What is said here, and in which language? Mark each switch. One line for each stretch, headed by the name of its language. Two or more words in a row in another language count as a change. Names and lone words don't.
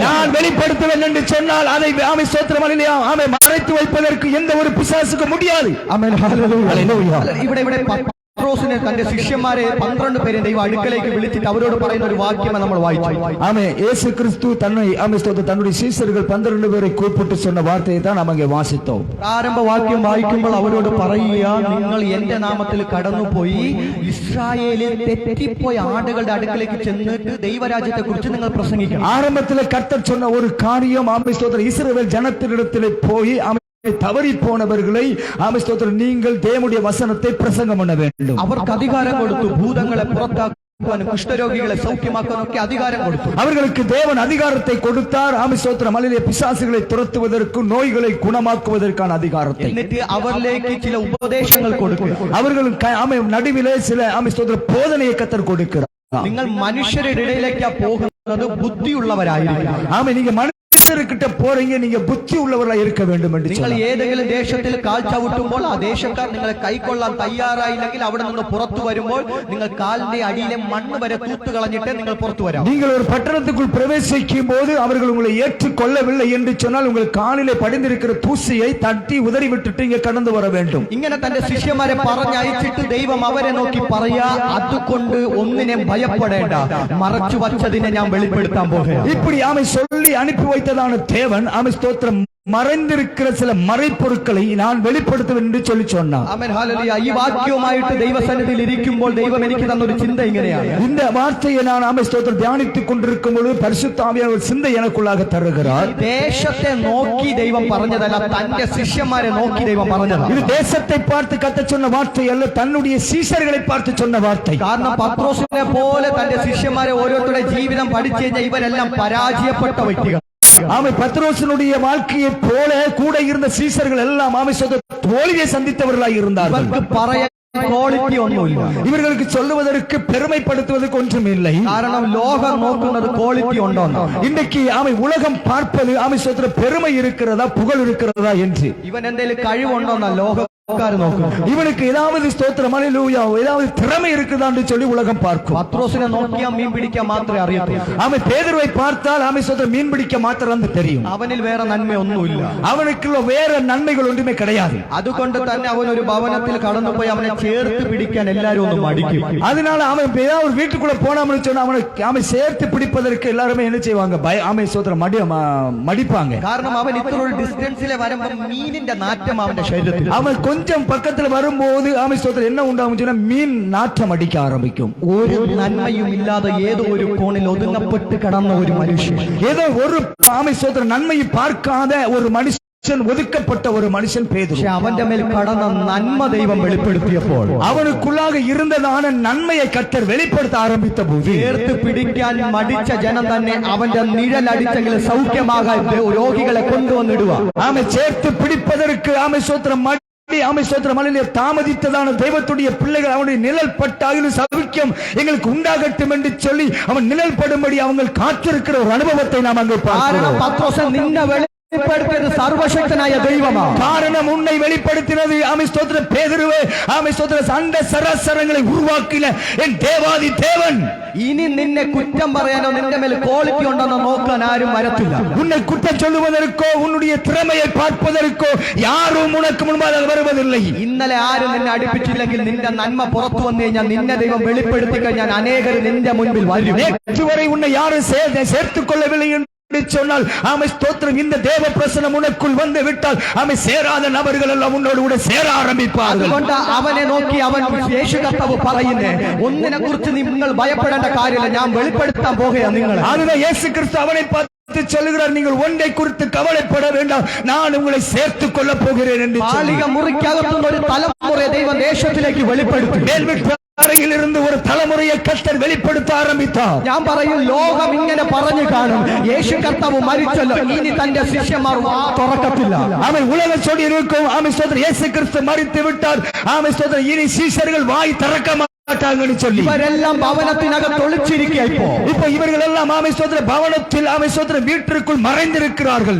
Tamil: நான் வெளிப்படுத்துவேன் என்று சொன்னால் அதை ஆமே ஸ்தோத்திரம் அல்லேலூயா, ஆமே மறைத்து வைப்பதற்கு எந்த ஒரு பிசாசுக்கு முடியாது.
Malayalam: ആമേൻ, ഹല്ലേലൂയ. ഇവിടെ പത്രോസിനെ തന്റെ ശിഷ്യന്മാരെ 12 പേരെ ദൈവം അടുക്കലേക്ക് വിളിച്ചിട്ട് അവരോട് പറയുന്ന ഒരു വാക്യം നമ്മൾ വായിച്ചു.
Tamil: ஆமே, இயேசு கிறிஸ்து தன்னை ஆமே ஸ்தோத்திரம் தன்னுடைய சீஷர்கள் 12 பேரை கூப்பிட்டு சொன்ன வார்த்தையை தான் நாம் அங்கே வாசித்தோம்.
Malayalam: പ്രാരംഭ വാക്യം വായിക്കുമ്പോൾ അവരോട് പറയുക, നിങ്ങൾ എന്റെ നാമത്തിൽ കടന്നുപോയി ഇസ്രായേലിൽ തെറ്റിപ്പോയ ആടുകളുടെ അടുക്കലേക്ക് ചെന്നിട്ട് ദൈവരാജ്യത്തെ കുറിച്ച് നിങ്ങൾ പ്രസംഗിക്കണം.
Tamil: ஆரம்பத்தில் கர்த்தர் சொன்ன ஒரு காரியம், ஆமே ஸ்தோத்திரம், இஸ்ரவேல் ஜனத்தினிடத்திலே போய் தவறி போனவர்களை ஆமே ஸ்தோத்திரம் நீங்கள் தேவனுடைய வசனத்தை பிரசங்கம் பண்ண வேண்டும்.
Malayalam: അവർക്ക് അധികാരം കൊടുത്തു, ഭൂതങ്ങളെ പുറത്താക്കുവാനും കുഷ്ഠരോഗികളെ സൗഖ്യമാക്കാനൊക്കെ അധികാരം കൊടുത്തു.
Tamil: அவர்களுக்கு தேவன் அதிகாரத்தை கொடுத்தார். ஆமே ஸ்தோத்திரம், அல்லேலூயா, பிசாசுகளை துரத்துவதற்கு, நோய்களை குணமாக்குவதற்கான அதிகாரத்தை.
Malayalam: എന്നിട്ട് അവരിലേക്ക് ചില ഉപദേശങ്ങൾ കൊടുക്കുക.
Tamil: அவர்களுக்கு ஆமே நடுவிலே சில ஆமே ஸ்தோத்திரம் போதனையை கர்த்தர் கொடுக்கிறார்.
Malayalam: നിങ്ങൾ മനുഷ്യരുടെ ഇടയിലേക്ക് പോകുന്നത് ബുദ്ധിയുള്ളവരായിരിക്കും.
Tamil: ஆமே, நீங்க மனுஷர்கிட்ட போறீங்க, நீங்க புத்தி உள்ளவர்களா இருக்க வேண்டும் என்று
Malayalam: നിങ്ങൾ ഏതെങ്കിലും ദേശത്തിൽ കാൽ ചവിട്ടുമ്പോൾ ആ ദേശക്കാർ നിങ്ങളെ കൈക്കൊള്ളാൻ തയ്യാറായില്ലെങ്കിൽ അവിടെ നിന്ന് പുറത്തു വരുമ്പോൾ നിങ്ങൾ കാലിന്റെ അടിയിലെ മണ്ണ് വരെ തൂത്തു കളഞ്ഞിട്ട് നിങ്ങൾ പുറത്തു വരാം.
Tamil: நீங்கள் ஒரு பட்டணத்துக்குள் பிரவேசிக்கும் போது அவர்கள் உங்களை ஏற்றுக்கொள்ளவில்லை என்று சொன்னால் உங்கள் காலிலே படிந்திருக்கிற தூசியை தட்டி உதறி விட்டுட்டு இங்க கடந்து வர வேண்டும்.
Malayalam: ഇങ്ങനെ തന്റെ ശിഷ്യന്മാരെ പറഞ്ഞയച്ചിട്ട് ദൈവം അവരെ നോക്കി പറയാ, അതുകൊണ്ട് ഒന്നിനെ ഭയപ്പെടേണ്ട, മറച്ചു വച്ചതിനെ ഞാൻ വെളിപ്പെടുത്താൻ പോകുകയാണ്.
Tamil: இப்படி ஆமை சொல்லி அனுப்பி வைத்ததான தேவன் ஆமை ஸ்தோத்திரம் மறைந்திருக்கிற சில மறைப்பொருட்களை நான் வெளிப்படுத்துவேன் என்று சொல்லி சொன்னார்.
Malayalam: ആമേൻ, ഹല്ലേലൂയ. ഈ വാക്യവുമായിട്ട് ദൈവസന്നിധിയിൽ ഇരിക്കുമ്പോൾ ദൈവം എനിക്ക് തന്നൊരു ചിന്ത ഇങ്ങനെയാണ്.
Tamil: இந்த வார்த்தையை நான் ஆமை ஸ்தோத்திரம் தியானித்துக் கொண்டிருக்கும் பொழுது பரிசுத்த ஆவியானவர் ஒரு சிந்தை எனக்குள்ளாக தருகிறார்.
Malayalam: ദേശത്തെ നോക്കി ദൈവം പറഞ്ഞതല്ല, തന്റെ ശിഷ്യന്മാരെ നോക്കി ദൈവം പറഞ്ഞതാണ്.
Tamil: இது தேசத்தை பார்த்து கர்த்தர் சொன்ன வார்த்தை அல்ல, தன்னுடைய சீஷர்களை பார்த்து சொன்ன வார்த்தை.
Malayalam: കാരണം പത്രോസിനെ പോലെ തന്റെ ശിഷ്യന്മാരെ ഓരോരുത്തരുടെ ജീവിതം പഠിച്ചു കഴിഞ്ഞാൽ ഇവരെല്ലാം പരാജയപ്പെട്ട വ്യക്തികൾ.
Tamil: ஆமை, பத்ரோசினுடைய வாழ்க்கையை போல கூட இருந்த சீசர்கள் எல்லாம் ஆமை தோல்வியை சந்தித்தவர்களாய் இருந்தார்கள்.
Malayalam: ക്വാളിറ്റി ഒന്നുമില്ല.
Tamil: இவர்களுக்கு சொல்லுவதற்கு பெருமைப்படுத்துவதற்கு ஒன்றும் இல்லை.
Malayalam: കാരണം ലോകം നോക്കുന്നത് ക്വാളിറ്റി ഉണ്ടോ.
Tamil: இன்றைக்கு ஆமை உலகம் பார்ப்பது ஆமை சொல்ற பெருமை இருக்கிறதா புகழ் இருக்கிறதா என்று.
Malayalam: ഇവൻ എന്തെങ്കിലും കഴിവുണ്ടോന്നാ ലോകം
Tamil: இவனுக்கு ஏதாவது ஸ்தோத்திரம் அல்லேலூயா ஏதாவது திறமை இருக்குதான்னு சொல்லி உலகம் பார்க்கும்.
Malayalam: പത്രോസിനെ നോക്കിയാൽ മീൻ പിടിക്കാൻ മാത്രമേ അറിയത്തുള്ളൂ.
Tamil: அவன் பேதுருவை பார்த்தால் அவன் ஸ்தோத்திரம் மீன் பிடிக்க மாத்திரம் தெரியும்.
Malayalam: അവനിൽ വേറെ നന്മയൊന്നുമില്ല.
Tamil: அவனுக்குள்ள வேற நன்மைகள் ஒன்றுமே கிடையாது.
Malayalam: അതുകൊണ്ട് തന്നെ അവൻ ഒരു ഭവനത്തിൽ കടന്നുപോയി അവനെ ചേർത്ത് പിടിക്കാൻ എല്ലാവരും ഒന്ന് മടിക്കും.
Tamil: அதனால அவன் ஏதாவது ஒரு வீட்டுக்குள்ள போனான்னு சொன்னா அவனை சேர்த்து பிடிப்பதற்கு எல்லாருமே என்ன செய்வாங்க, ஆமை ஸ்தோத்திரம் மடிப்பாங்க.
Malayalam: കാരണം അവൻ ഇത്ര ഒരു ഡിസ്റ്റൻസിലെ വരുമ്പോൾ മീനിന്റെ നാറ്റം അവന്റെ ശരീരത്തിൽ.
Tamil: அவன் கொஞ்சம் பக்கத்துல வரும்போது ஆமை ஸ்தோத்திரம் என்ன உண்டாகும் சொன்னா மீன் நாற்றம் அடிக்க ஆரம்பிக்கும்.
Malayalam: ഒരു നന്മയും ഇല്ലാതെ ഏതോ ഒരു കോണിൽ ഒതുങ്ങപ്പെട്ട് കിടന്ന ഒരു മനുഷ്യൻ,
Tamil: ஏதோ ஒரு ஆமை ஸ்தோத்திரம் நன்மையை பார்க்காத ஒரு மனுஷன், ஒதுக்கப்பட்ட ஒரு மனுஷன் பேதுரு.
Malayalam: അവന്റെ മേൽ കടന്ന നന്മ ദൈവം വെളിപ്പെടുത്തിയപ്പോൾ
Tamil: அவனுக்குள்ளாக இருந்ததான நன்மையை கர்த்தர் வெளிப்படுத்த ஆரம்பித்த போது
Malayalam: ചേർത്ത് പിടിക്കാൻ മടിച്ച ജനം തന്നെ അവന്റെ നിഴലടിച്ചെങ്കിൽ സൗഖ്യമാകാൻ രോഗികളെ കൊണ്ടുവന്നിടുക.
Tamil: ஆமை சேர்த்து பிடிப்பதற்கு ஆமை ஸ்தோத்திரம் ஆமை ஸ்தோத்திரம் அல்லேலூயா தாமதித்ததான தெய்வத்துடைய பிள்ளைகள் அவனுடைய நிழல் பட்டாகிலும் சௌக்கியம் எங்களுக்கு உண்டாகட்டும் என்று சொல்லி அவன் நிழல் படும்படி அவங்க காத்திருக்கிற ஒரு அனுபவத்தை நாம் அங்கே பார்க்கிறோம். പത്രോസ് നിന്നെ வெளிப்படுத்தியது சர்வசக்தனாய தெய்வமா. காரணம் உன்னை வெளிப்படுத்தினது ஆமை ஸ்தோத்திரம் பேதுருவே, ஆமை ஸ்தோத்திரம் அண்ட சராசரங்களை உருவாக்கின என் தேவாதி தேவன்.
Malayalam: ഇനി നിന്നെ കുറ്റം പറയാനോ നിന്റെ മേൽ ക്വാളിറ്റി ഉണ്ടെന്നോ നോക്കാൻ ആരും വരത്തില്ല.
Tamil: உன்னை குற்றம் சொல்லுவதற்கோ உன்னுடைய திறமையை பார்ப்பதற்கோ யாரும் உனக்கு முன்பாக வருவதில்லை.
Malayalam: ഇന്നലെ ആരും നിന്നെ അടുപ്പിച്ചില്ലെങ്കിൽ നിന്റെ നന്മ പുറത്തു വന്നു കഴിഞ്ഞാൽ നിന്നെ ദൈവം വെളിപ്പെടുത്തി കഴിഞ്ഞാൽ അനേകർ നിന്റെ മുൻപിൽ വരും.
Tamil: நேற்று வரை உன்னை யாரும் சேர்த்துக் கொள்ளவில்லை என்று சொன்னால் ஆமை ஸ்தோத்திரம் இந்த தேவ பிரசனம் உனக்குள் வந்து விட்டால் ஆமை சேராத நபர்கள் எல்லாம் உன்னோடு கூட சேர ஆரம்பிப்பார்கள்.
Malayalam: അതുകൊണ്ട് അവനെ നോക്കി അവൻ യേശു കർത്താവ് പറയുന്നേ, ഒന്നിനെ കുറിച്ച് നിങ്ങൾ ഭയപ്പെടേണ്ട കാര്യമില്ല, ഞാൻ വെളിപ്പെടുത്താൻ പോകുകയാണ് നിങ്ങളെ.
Tamil: அதுதான் இயேசு கிறிஸ்து அவனை பார்த்து சொல்லுகிறார், நீங்கள் ஒன்றை குறித்து கவலைப்பட வேண்டாம், நான் உங்களை சேர்த்துக் கொள்ள போகிறேன் என்று.
Malayalam: മാളിക മുറിക്കകത്തുന്ന ഒരു തലമുറയെ ദൈവം ദേശത്തിലേക്ക് വെളിപ്പെടുത്തി.
Tamil: அறையில் இருந்து ஒரு தலைமுறையை கர்த்தர் வெளிப்படுத்த ஆரம்பித்தார்.
Malayalam: ഞാൻ പറയും, ലോകം ഇങ്ങനെ പറഞ്ഞു കാണും, യേശു കർത്താവ് മരിച്ചല്ലോ, ഇനി തന്റെ ശിഷ്യന്മാർ വാ തുറക്കത്തില്ല.
Tamil: அவன் உலக சொல்லி இருக்கும், ஆமை ஸ்தோத்திரம் இயேசு கிறிஸ்து மரித்து விட்டார், ஆமை ஸ்தோத்திரம் இனி சீஷர்கள் வாய் திறக்க மாட்டாங்கன்னு சொல்லி
Malayalam: ഇവരെല്ലാം ഭവനത്തിനകത്ത് ഒളിച്ചിരിക്കുക.
Tamil: இப்போ இவர்கள் எல்லாம் ஆமை ஸ்தோத்திரம் பவனத்தில் ஆமை ஸ்தோத்திரம் வீட்டிற்குள் மறைந்திருக்கிறார்கள்.